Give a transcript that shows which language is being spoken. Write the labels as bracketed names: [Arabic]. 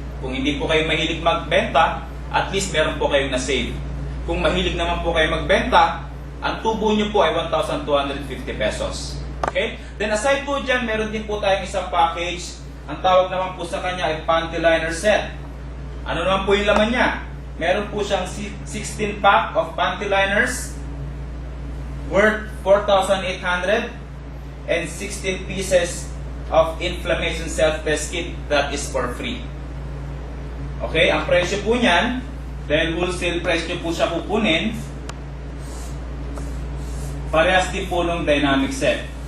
[Filipino] Kung hindi po kayo mahilig magbenta, at least meron po kayong na-save. Kung mahilig naman po kayo magbenta, ang tubo nyo po ay 1,250 pesos. Okay? Then aside po dyan, meron din po tayong isang package. Ang tawag naman po sa kanya ay panty liner set. Ano naman po yung laman niya? Meron po siyang [English] 16 pack of panty liners worth 4,800 and 16 pieces of inflammation self-test kit that is for free. Okay? [Filipino] Ang presyo po niyan, dahil wholesale price nyo po siya kukunin, parehas din po ng dynamic set.